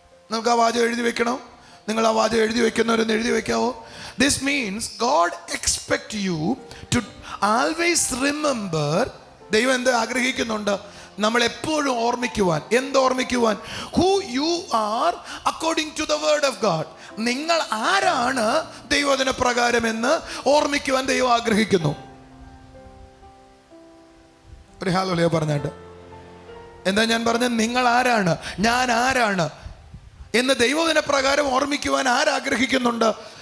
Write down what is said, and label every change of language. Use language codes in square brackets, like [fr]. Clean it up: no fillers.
[ml] നമുക്ക് ആ വാചകം എഴുതി വെക്കണം. നിങ്ങൾ ആ വാചകം എഴുതി വെക്കുന്നവരൊന്ന് എഴുതി വെക്കാവോ? [en] This means God expects you to always remember. [ml] ദൈവം എന്ത് ആഗ്രഹിക്കുന്നുണ്ട്? നമ്മൾ എപ്പോഴും ഓർമ്മിക്കുവാൻ. ഓർമ്മിക്കുവാൻ? [en] Who you are according to the word of God. [ml] നിങ്ങൾ ആരാണ് ദൈവവചന പ്രകാരം എന്ന് ഓർമ്മിക്കുവാൻ ദൈവം ആഗ്രഹിക്കുന്നു. ഒരു ഹല്ലേലൂയ പറഞ്ഞാട്ട്. എന്താ ഞാൻ പറഞ്ഞത്? നിങ്ങൾ ആരാണ്, ഞാൻ ആരാണ് എന്ന് ദൈവവചന പ്രകാരം ഓർമ്മിക്കുവാൻ ആരാഗ്രഹിക്കുന്നുണ്ട്?